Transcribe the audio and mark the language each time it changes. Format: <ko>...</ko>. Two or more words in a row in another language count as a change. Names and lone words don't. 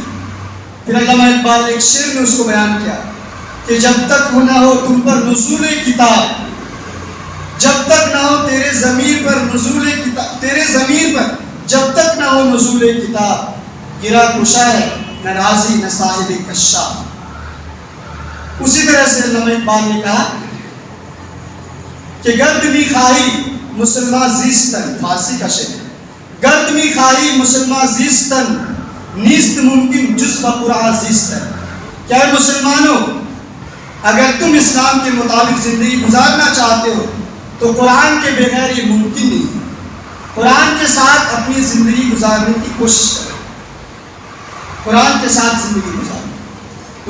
<ur>پھر علامہ اقبال نے ایک شعر میں اس کو بیان کیا کہ جب تک نہ ہو تم پر نزول کتاب، جب تک نہ ہو تیرے ضمیر پر نزول کتاب، تیرے ضمیر پر جب تک نہ ہو نزول کتاب، گرا کشا ہے نہ رازی نہ صاحب کشاف۔ اسی طرح سے علامہ اقبال نے کہا کہ</ur> <fa>گرد می خواہی مسلمان زیستن،</fa> <ur>فارسی کا شعر،</ur> <fa>گرد می خواہی مسلمان زیستن نیست ممکن جز بقرآن زیستن۔</fa> <ur>کیا مسلمانوں، اگر تم اسلام کے مطابق زندگی گزارنا چاہتے ہو تو قرآن کے بغیر یہ ممکن نہیں ہے۔ قرآن کے ساتھ اپنی زندگی گزارنے کی کوشش کرو، قرآن کے ساتھ زندگی گزارو۔</ur>